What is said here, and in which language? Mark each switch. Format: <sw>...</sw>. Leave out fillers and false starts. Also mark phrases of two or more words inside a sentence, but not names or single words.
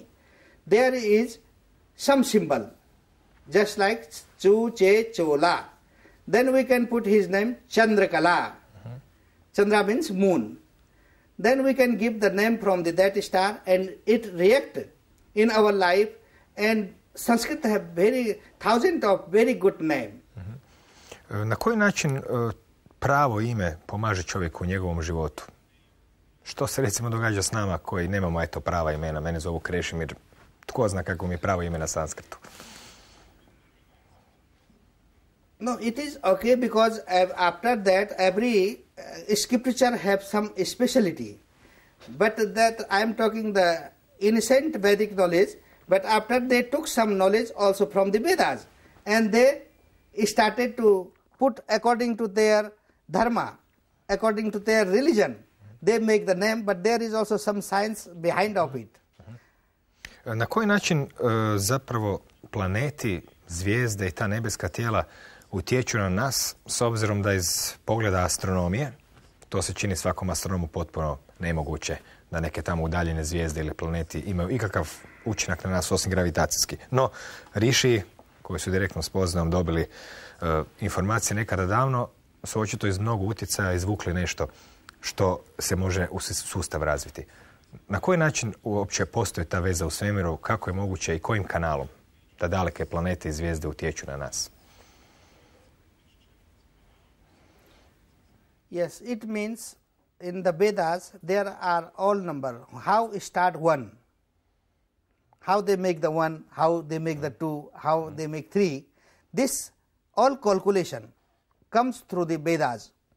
<en>There is some symbol, just like Chu, Che, Chola. Then we can put his name Chandrakala. Chandra means moon. Then we can give the name from that star and it react in our life. And Sanskrit have thousands of very good name.</en> <hr>Na koji način pravo ime pomaže čovjeku u njegovom životu? Što se recimo događa s nama koji nemamo prava imena? Mene zovu Krešimir. Tko zna kako mi je pravo ime na sanskritu?</hr> <en>No, it is okay because after that every scripture have some speciality. But that I am talking the innocent Vedic knowledge, but after they took some knowledge also from the Vedas and they started to put according to their dharma, according to their religion. They make the name, but there is also some science behind of it.</en> <hr>Na koji način zapravo planeti, zvijezde i ta nebeska tijela utječu na nas, s obzirom da iz pogleda astronomije, to se čini svakom astronomu potpuno nemoguće, da neke tamo udaljene zvijezde ili planeti imaju ikakav učinak na nas osim gravitacijski. No, riši koji su direktno spoznajom dobili informacije nekada davno, su očito iz mnogo utjecaja izvukli nešto što se može u sustav razviti. Na koji način uopće postoji ta veza u svemiru, kako je moguće i kojim kanalom da daleke planete i zvijezde utječu na nas?</hr> <en>Yes, it means in the Vedas there are all number. How start one? How they make the one, how they make the two, how they make three. This all calculation comes through the Vedas.</en>